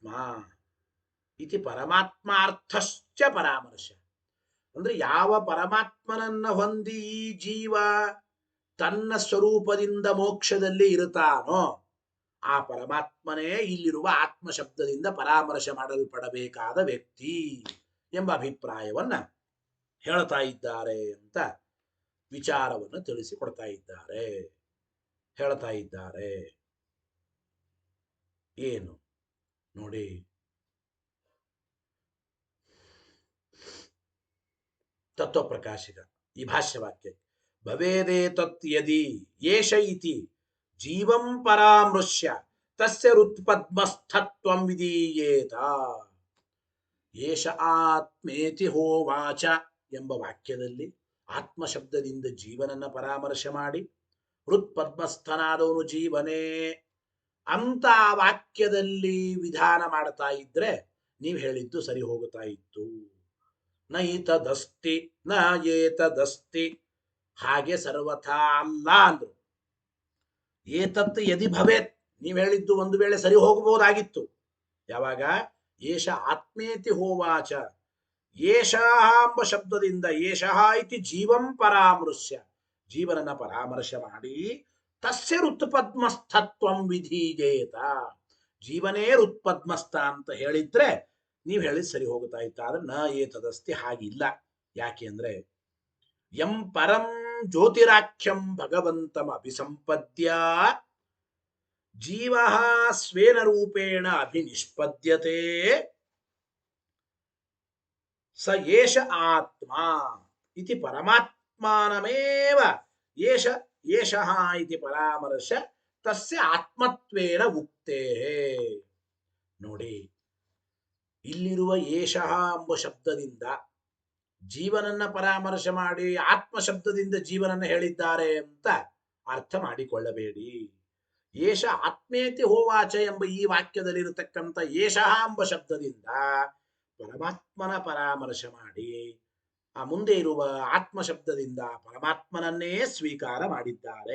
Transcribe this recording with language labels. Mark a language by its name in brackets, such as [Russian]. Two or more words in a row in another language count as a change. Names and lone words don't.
[Sanskrit] ಇತಿ ಪರಮಾತ್ಮಾರ್ಥಶ್ಚ ಪರಾಮರ್ಶ, [Kannada] ಅಂದ್ರೆ ಯಾವ ಪರಮಾತ್ಮನನ್ನ ಹೊಂದಿ ಈ ಜೀವ ತನ್ನ ಸ್ವರೂಪದಿಂದ ಮೋಕ್ಷದಲ್ಲಿ ಇರುತ್ತಾನೋ ಆ ಪರಮಾತ್ಮನೇ ಇಲ್ಲಿರುವ ಆತ್ಮ ಶಬ್ದದಿಂದ ಪರಾಮರ್ಶೆ ಮಾಡಲ್ಪಡಬೇಕಾದ ವ್ಯಕ್ತಿ ಎಂಬ ಅಭಿಪ್ರಾಯವನ್ನ ಹೇಳ್ತಾ ಇದ್ದಾರೆ ಅಂತ ವಿಚಾರವನ್ನು ತಿಳಿಸಿಕೊಡ್ತಾ ಇದ್ದಾರೆ. ಹೇಳ್ತಾ ಇದ್ದಾರೆ ಏನು ನೋಡಿ, ತತ್ವಪ್ರಕಾಶಿಕ ಈ ಭಾಷ್ಯವಾಕ್ಯ [Sanskrit] ಭವೇದೇ ತತ್ ಯದಿ ಏಷ ಇತಿ ಜೀವಂ ಪರಾಮೃಶ್ಯ ತಸ್ಯ ಋತ್ಪದ್ಮಸ್ಥತ್ವಂ ವಿಧೀಯೇತ. ಏಷ ಆತ್ಮೇತಿ ಹೋವಾಚ [Kannada] ಎಂಬ ವಾಕ್ಯದಲ್ಲಿ ಆತ್ಮ ಶಬ್ದದಿಂದ ಜೀವನನ್ನ ಪರಾಮರ್ಶೆ ಮಾಡಿ ಹೃತ್ಪದ್ಮಸ್ಥನಾದವನು ಜೀವನೇ ಅಂತ ಆ ವಾಕ್ಯದಲ್ಲಿ ವಿಧಾನ ಮಾಡ್ತಾ ಇದ್ರೆ ನೀವು ಹೇಳಿದ್ದು ಸರಿ ಹೋಗುತ್ತಾ ಇತ್ತು. [Sanskrit] ನ ಏತದಸ್ತಿ ನ ಏತದಸ್ತಿ [Kannada] ಹಾಗೆ ಸರ್ವಥಾ ಅಲ್ಲ ಅಂದ್ರು. [Sanskrit] ಏತತ್ ಯದಿ ಭವೇತ್, [Kannada] ನೀವ್ ಹೇಳಿದ್ದು ಒಂದು ವೇಳೆ ಸರಿ ಹೋಗಬಹುದಾಗಿತ್ತು. ಯಾವಾಗ? [Sanskrit] ಏಷ ಆತ್ಮೇತಿ ಹೋವಾಚ, [Kannada] ಏಷಃ ಎಂಬ ಶಬ್ದದಿಂದ [Sanskrit] ಏಷಃ ಇತಿ ಜೀವಂ ಪರಾಮೃಶ್ಯ, [Kannada] ಜೀವನನ್ನ ಪರಾಮರ್ಶ ಮಾಡಿ [Sanskrit] ತಸ್ಯ ಋತ್ಪದ್ಮಸ್ಥತ್ವಂ ವಿಧೀಯೇತ, [Kannada] ಜೀವನೇ ಋತ್ಪದ್ಮಸ್ಥ ಅಂತ ಹೇಳಿದ್ರೆ ನೀವು ಹೇಳಿದ್ ಸರಿ ಹೋಗ್ತಾ ಇತ್ತ. [Sanskrit] ಆದ್ರೆ ನ ಏತದಸ್ತಿ, [Kannada] ಹಾಗಿಲ್ಲ. ಯಾಕೆ ಅಂದ್ರೆ [Sanskrit] ಯಂ ಪರಂ ಜ್ಯೋತಿರಾಖ್ಯಂ ಭಗವಂತಂ ಅಭಿಸಂಪದ್ಯ ಜೀವ ಸ್ವೇನ ರೂಪೇಣ ಅಭಿನಿಷ್ಪದ್ಯತೆ ಸ ಏಷ ಆತ್ಮ ಇತಿ ಪರಮಾತ್ಮಾನಮೇವ ಏಷ ಏಷಃ ಇತಿ ಪರಾಮರ್ಶ ತಸ್ಯ ಆತ್ಮತ್ವೇನ ಉಕ್ತೇ. [Kannada] ನೋಡಿ, ಇಲ್ಲಿರುವ ಏಷಃ ಎಂಬ ಶಬ್ದದಿಂದ ಜೀವನನ್ನ ಪರಾಮರ್ಶ ಮಾಡಿ ಆತ್ಮ ಶಬ್ದದಿಂದ ಜೀವನನ್ನ ಹೇಳಿದ್ದಾರೆ ಅಂತ ಅರ್ಥ ಮಾಡಿಕೊಳ್ಳಬೇಡಿ. [Sanskrit] ಏಷ ಆತ್ಮೇತಿ ಹೋವಾಚ [Kannada] ಎಂಬ ಈ ವಾಕ್ಯದಲ್ಲಿರತಕ್ಕಂಥ ಏಷಃ ಎಂಬ ಶಬ್ದದಿಂದ ಪರಮಾತ್ಮನ ಪರಾಮರ್ಶ ಮಾಡಿ ಆ ಮುಂದೆ ಇರುವ ಆತ್ಮ ಶಬ್ದದಿಂದ ಪರಮಾತ್ಮನನ್ನೇ ಸ್ವೀಕಾರ ಮಾಡಿದ್ದಾರೆ.